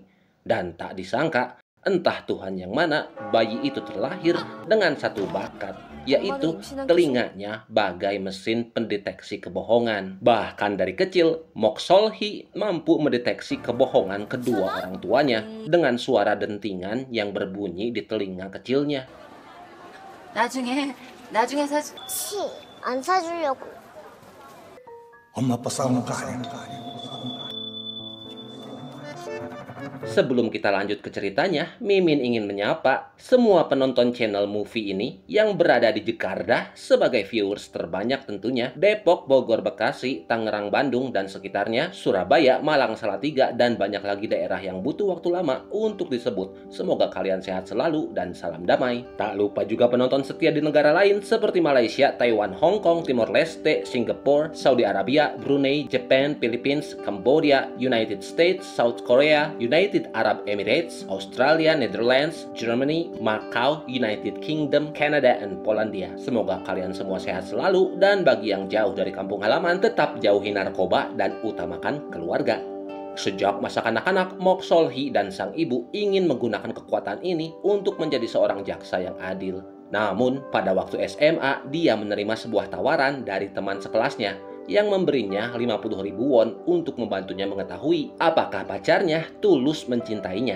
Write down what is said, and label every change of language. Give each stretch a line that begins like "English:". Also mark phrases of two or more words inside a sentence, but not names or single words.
Indonesian: Dan tak disangka, entah Tuhan yang mana, bayi itu terlahir dengan satu bakat, yaitu telinganya bagai mesin pendeteksi kebohongan. Bahkan dari kecil, Mok Sol-hee mampu mendeteksi kebohongan kedua orang tuanya dengan suara dentingan yang berbunyi di telinga kecilnya.
Korean: 나중에 안 사주려고. 엄마 아빠 싸우는 거 아니야?
Indonesian: Sebelum kita lanjut ke ceritanya, Mimin ingin menyapa semua penonton channel movie ini yang berada di Jakarta sebagai viewers terbanyak tentunya, Depok, Bogor, Bekasi, Tangerang, Bandung, dan sekitarnya, Surabaya, Malang, Salatiga, dan banyak lagi daerah yang butuh waktu lama untuk disebut. Semoga kalian sehat selalu dan salam damai. Tak lupa juga penonton setia di negara lain seperti Malaysia, Taiwan, Hong Kong, Timor Leste, Singapura, Saudi Arabia, Brunei, Jepang, Philippines, Cambodia, United States, South Korea, United Arab Emirates, Australia, Netherlands, Germany, Macau, United Kingdom, Canada, dan Polandia. Semoga kalian semua sehat selalu, dan bagi yang jauh dari kampung halaman, tetap jauhi narkoba dan utamakan keluarga. Sejak masa kanak-kanak, Mok Sol-hee dan sang ibu ingin menggunakan kekuatan ini untuk menjadi seorang jaksa yang adil. Namun, pada waktu SMA, dia menerima sebuah tawaran dari teman sekelasnya yang memberinya 50.000 won untuk membantunya mengetahui apakah pacarnya tulus mencintainya.